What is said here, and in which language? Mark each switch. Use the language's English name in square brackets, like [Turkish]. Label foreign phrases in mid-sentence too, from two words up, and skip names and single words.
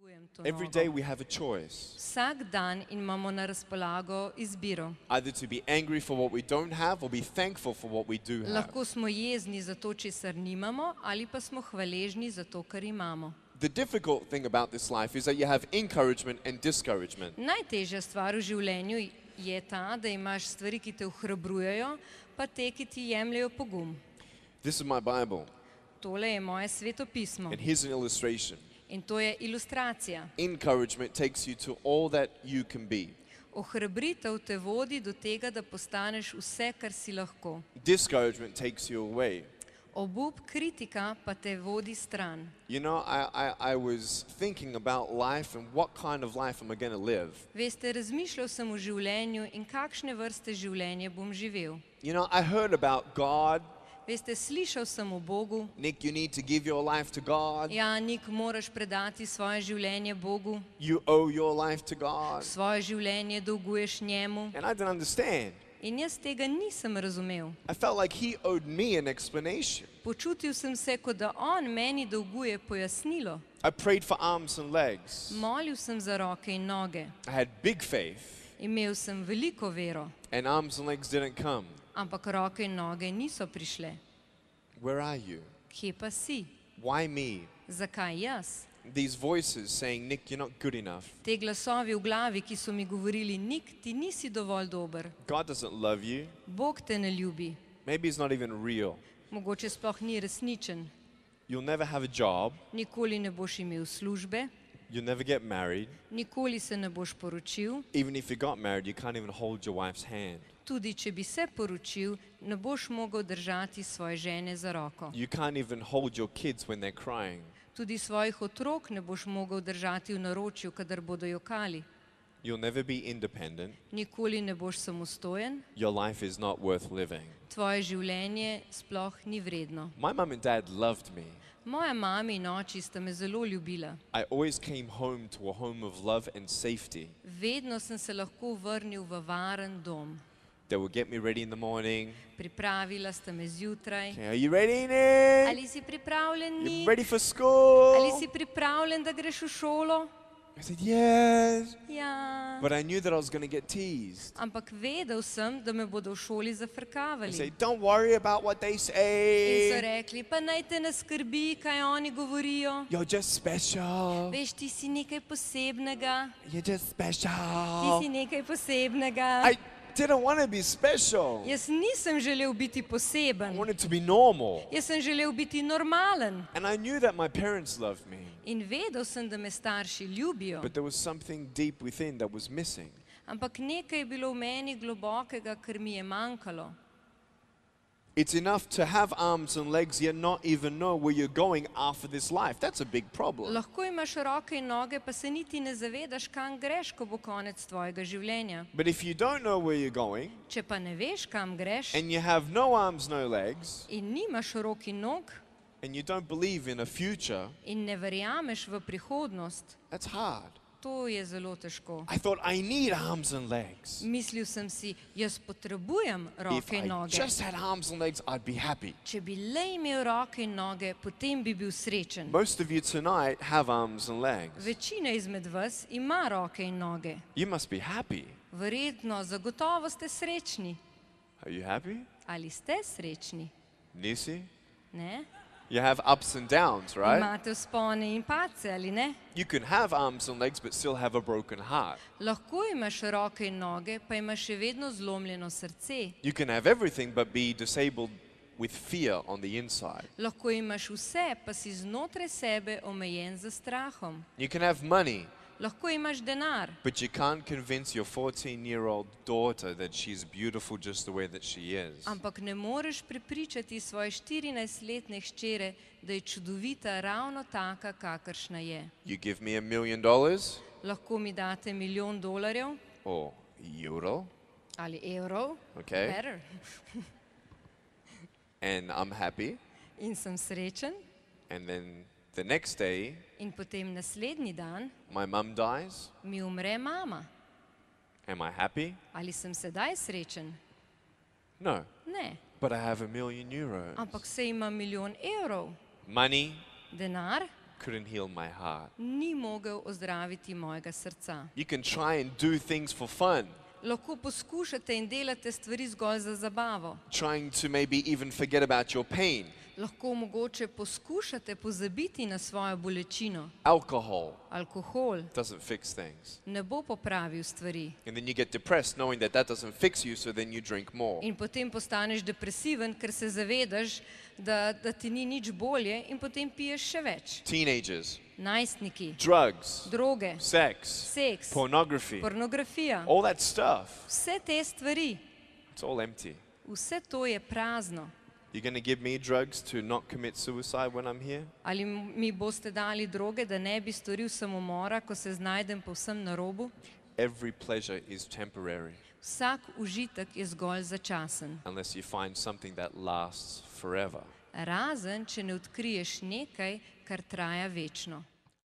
[Slovenian] to [English] Every [Slovenian] nogo. [English] day we have a choice. [Slovenian] Vsak dan imamo na razpolago izbiro. [English] Either to be angry for what we don't have or be thankful for what we do have. [Slovenian] Lahko smo jezni za to, česar nimamo, ali pa smo hvaležni za to, kar imamo. [English] The difficult thing about this life is that you have encouragement and discouragement. [Slovenian] Najtežja stvar v življenju je ta, da imaš stvari, ki te ohrabrujejo, pa te, ki ti jemljejo pogum. [English] This is my Bible, [Slovenian] Tole je moje sveto pismo [English] and here's an illustration. [Slovenian] in to je ilustracija. [English] Encouragement takes you to all that you can be. [Slovenian] Ohrabritev te vodi do tega, da postaneš vse, kar si lahko. [English] Discouragement takes you away. [Slovenian] Obup, kritika pa te vodi stran. [English] You know, I was thinking about life and what kind of life am I going to live. [Slovenian] Veste, razmišljal sem o življenju in kakšne vrste življenje bom živel. [English] You know, I heard about God. [Slovenian] Veste, slišal sem o Bogu. [English] Nick, you need to give your life to God. [Slovenian] Ja, Nik, moraš predati svoje življenje Bogu. [English] You owe your life to God. [Slovenian] Svoje življenje dolguješ njemu. [English] And I didn't understand. [Slovenian] In jaz tega nisem razumel. [English] I felt like he owed me an explanation. [Slovenian] Počutil sem se, kot da on meni dolguje pojasnilo. [English] I prayed for arms and legs. [Slovenian] Molil sem za roke in noge. [English] I had big faith, [Slovenian] Imel sem veliko vero, [English] and arms and legs didn't come. [Slovenian] ampak roke in noge niso prišle. [English] Where are you? [Slovenian] Kje pa si? [English] Why me? [Slovenian] Zakaj jaz? [English] These voices saying, Nick, you're not good enough. [Slovenian] Te glasovi v glavi, ki so mi govorili, Nik, ti nisi dovolj dober. [English] God doesn't love you. [Slovenian] Bog te ne ljubi. [English] Maybe he's not even real. [Slovenian] Mogoče sploh ni resničen. [English] You'll never have a job. [Slovenian] Nikoli ne boš imel službe, [English] You'll never get married. [Slovenian] nikoli se ne boš poročil. [English] Even if you got married, you can't even hold your wife's hand. [Slovenian] Tudi če bi se poročil, ne boš mogel držati svoje žene za roko. [English] You can't even hold your kids when they're crying. [Slovenian] Tudi svojih otrok ne boš mogel držati v naročju, kadar bodo jokali. [English] You'll never be independent. [Slovenian] Nikoli ne boš samostojen, [English] Your life is not worth living. [Slovenian] tvoje življenje sploh ni vredno. [English] My mum and dad loved me. [Slovenian] Moja mama in oči sta me zelo ljubila. [English] I always came home to a home of love and safety. [Slovenian] Vedno sem se lahko vrnil v varen dom. [English] They would get me ready in the morning. [Slovenian] Pripravila sta me zjutraj. [English] Okay, are you ready, Nick? [Slovenian] Ali si pripravljen, [English] You [Slovenian] Nik? [English] ready for school? [Slovenian] Ali si pripravljen, da greš v šolo? [English] I said, yes. [Slovenian] Ja. [English] But I knew that I was going to get teased. [Slovenian] Ampak vedel sem, da me bodo v šoli [English] They [Slovenian] zafrkavali. [English] say, don't worry about what they [Slovenian] In so [English] say. [Slovenian] rekli, pa naj te ne skrbi, kaj oni govorijo. [English] You're just special. [Slovenian] Veš, ti si nekaj posebnega. [English] You're just [Slovenian] Ti [English] special. [Slovenian] si nekaj posebnega. [English] I didn't want to be special. [Slovenian] Jaz nisem želel biti [English] I [Slovenian] poseben. [English] wanted to be normal. [Slovenian] Jaz sem želel biti normalen. [English] And I knew that my parents loved me. [Slovenian] In vedel sem, da me starši ljubijo. [English] But there was something deep within that was missing. [Slovenian] Ampak nekaj je bilo v meni globokega, kar mi je manjkalo. [English] It's enough to have arms and legs yet not even know where you're going after this life. That's a big problem. [Slovenian] Lahko imaš roke in noge, pa se niti ne zavedaš, kam greš, ko bo konec tvojega življenja. [English] But if you don't know where you're going [Slovenian] Če pa ne veš, kam greš [English] and you have no arms, no legs, [Slovenian] in nimaš rok in nog [English] and you don't believe in a future, [Slovenian] in ne verjameš v prihodnost, [English] that's hard. [Slovenian] to je zelo težko. [English] I thought I need arms and legs. [Slovenian] Mislil sem si, jaz potrebujem [English] If [Slovenian] roke in [English] I [Slovenian] noge. [English] just had arms and legs, I'd be happy. [Slovenian] Če bi le imel roke in noge, potem bi bil srečen. [English] Most of you tonight have arms and legs. [Slovenian] Večina izmed vas ima roke in noge. [English] You must be happy. [Slovenian] Verjetno, zagotovo ste srečni. [English] Are you happy? [Slovenian] Ali ste srečni? Nisi? Ne? [English] You have ups and downs, right? [Slovenian] Imate vzpone in padce, ali ne? [English] You can have arms and legs but still have a broken heart. [Slovenian] Lahko imaš roke in noge, pa imaš še vedno zlomljeno srce. [English] You can have everything but be disabled with fear on the inside. [Slovenian] Lahko imaš vse, pa si znotraj sebe omejen z strahom. [English] You can have money [Slovenian] Lahko imaš denar, [English] but you can't convince your 14-year-old daughter that she's beautiful just the way that she is. [Slovenian] ampak ne moreš prepričati svoje 14-letne hčere, da je čudovita ravno taka, kakršna je. [English] You give me $1 million [Slovenian] Lahko mi date $1 milijon [English] or euro, [Slovenian] ali evrov, [English] okay, better, and I'm happy. [Slovenian] in sem srečen. [English] And then the next day, [Slovenian] In potem naslednji dan [English] my mum dies. [Slovenian] mi umre mama. [English] Am I happy? [Slovenian] Ali sem sedaj srečen? [English] No, [Slovenian] Ne, [English] but I have €1 million. [Slovenian] ampak se ima €1 milijon. [English] Money, [Slovenian] Denar, [English] couldn't heal my heart. [Slovenian] ni mogel ozdraviti mojega srca. [English] You can try and do things for fun, [Slovenian] Lahko poskušate in delate stvari zgolj za zabavo. [English] trying to maybe even forget about your pain. [Slovenian] Lahko mogoče poskušate pozabiti na svojo bolečino. [English] Alcohol [Slovenian] Alkohol [English] doesn't fix things. [Slovenian] ne bo popravil stvari. [English] And then you get depressed knowing that that doesn't fix you, so then you drink more. [Slovenian] In potem postaneš depresiven, ker se zavedaš, da ti ni nič bolje in potem piješ še več. [English] Teenagers, [Slovenian] Najstniki, [English] drugs, [Slovenian] droge, [English] sex, [Slovenian] seks, [English] pornography, [Slovenian] pornografija, [English] all that stuff, [Slovenian] vse te stvari, [English] it's all empty. [Slovenian] vse to je prazno. [English] You're going to give me drugs to not commit suicide when I'm here? [Slovenian] Ali mi boste dali droge, da ne bi storil samomora, ko se znajdem povsem na robu? [English] Every pleasure is temporary [Slovenian] Vsak užitek je zgolj začasen. [English] unless you find something that lasts forever. [Slovenian] Razen, če ne odkriješ nekaj, kar traja večno.